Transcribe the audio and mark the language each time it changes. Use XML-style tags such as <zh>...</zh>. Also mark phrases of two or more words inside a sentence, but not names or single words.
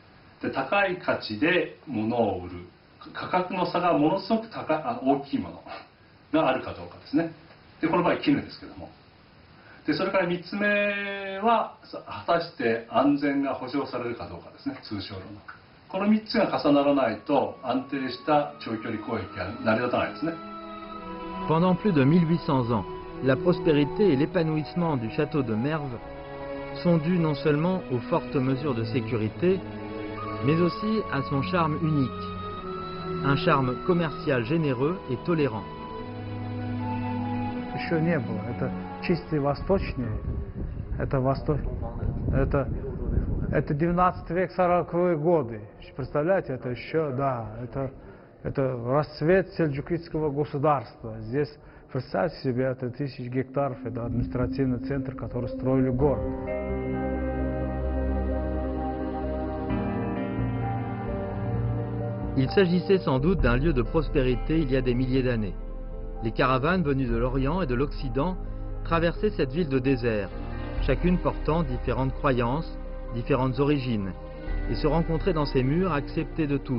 <ja>で高い価値で物を売る価格の差がものすごく大きいものがあるかどうかですね。でこの場合絹ですけども。でそれから3つ目は果たして安全が保障されるかどうかですね、通商路の。この3つが重ならないと安定した長距離交易は成り立たないですね。</ja> <fr>Pendant plus de 1800 ans, la prospérité et l'épanouissement du château de Merv sont dus non seulement aux fortes mesures de sécurité, mais aussi à son charme unique, un charme commercial généreux et tolérant.</fr> <ru>Еще не было. Это чистый восточный. Это это 19 век, 40-е годы. Представляете, это еще, да, это расцвет сельджукидского государства. Здесь, представьте себе, это 1000 гектаров, это административный центр, который строили город.</ru> <fr>Il s'agissait sans doute d'un lieu de prospérité il y a des milliers d'années. Les caravanes venues de l'Orient et de l'Occident traversaient cette ville de désert, chacune portant différentes croyances, différentes origines, et se rencontraient dans ces murs acceptés de tous.</fr>